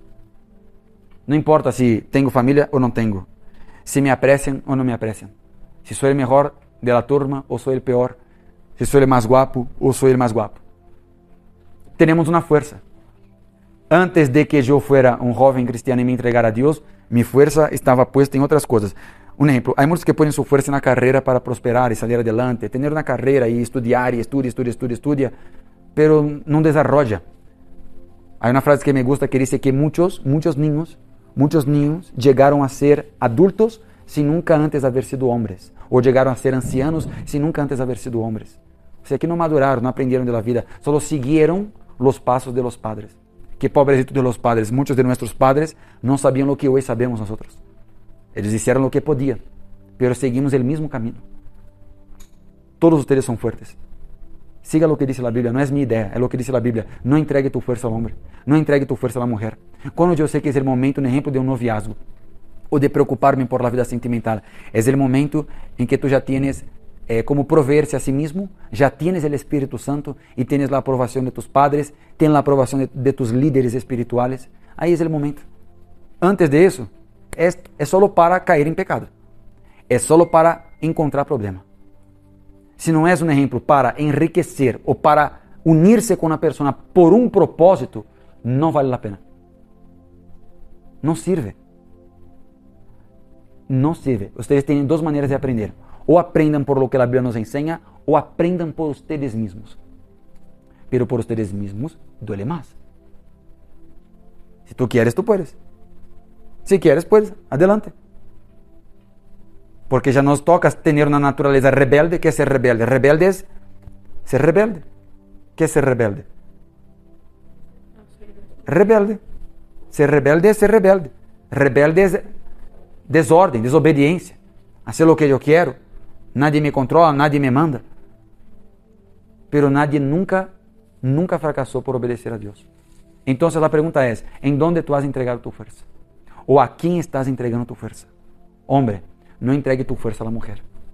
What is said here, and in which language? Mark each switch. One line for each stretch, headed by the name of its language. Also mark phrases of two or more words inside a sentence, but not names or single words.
Portuguese: Não importa se tenho família ou não tenho, se me apreciam ou não me apreciam, se sou o melhor
Spanish: de la
Portuguese: turma ou sou o pior, se sou o mais guapo ou sou o mais guapo. Temos uma força. Antes de que eu fuera um jovem cristiano e me entregara a Deus, minha força estava puesta em outras coisas. Um exemplo, há muitos que põem sua força na carreira para prosperar e sair adelante, ter uma carreira e estudar, e estudia, pero não desarrolla. Há uma frase que
Spanish: me gusta
Portuguese: que diz que muitos niños chegaram a ser adultos sem nunca antes haver sido homens, ou chegaram a ser ancianos sem nunca antes haver sido homens.
Spanish: O sea,
Portuguese: que não maduraram, não aprenderam da vida, só seguiram os passos
Spanish: de los padres. Que pobrecito de los padres,
Portuguese: muitos de nossos padres não sabiam o que hoje sabemos nós. Eles disseram o que podiam, pero seguimos o mesmo caminho. Todos vocês são fortes. Siga o que diz a Bíblia, não é minha ideia, é o que diz a Bíblia. Não entregue tu força ao homem, não entregue tu força à mulher. Quando eu sei que é o momento, por exemplo, de um noviazgo, ou de preocupar-me
Spanish: por la
Portuguese: vida sentimental, é o momento em que tu já tienes como proveer-se a si mesmo, já tienes o Espírito Santo e tienes a aprovação de
Spanish: tus padres,
Portuguese: tienes a aprovação de
Spanish: tus líderes espirituales.
Portuguese: Aí é o momento. Antes de isso, é só para cair em pecado. É só para encontrar problema. Se não és um exemplo para enriquecer ou para unir-se com uma pessoa por um propósito, não vale a pena. Não sirve. Não sirve. Vocês têm duas maneiras de aprender. Ou aprendam
Spanish: por lo
Portuguese: que a Bíblia nos ensina, ou aprendam por vocês mesmos. Pero por vocês mesmos duele mais.
Spanish: Se tu quieres, tu puedes. Si quieres, pues, adelante. Porque ya nos toca tener una naturaleza rebelde. ¿Qué es ser rebelde? Rebelde es ser rebelde. ¿Qué es ser rebelde? Rebelde. Ser rebelde es ser rebelde. Rebelde es desordem, desobediência. Hacer lo que yo quiero. Nadie me controla, nadie me manda. pero nadie nunca fracasó por obedecer a Dios. Entonces la pregunta es, ¿en dónde tú has entregado tu fuerza? ¿O a quién estás entregando tu fuerza? Hombre, no entregue tu fuerza a la mujer.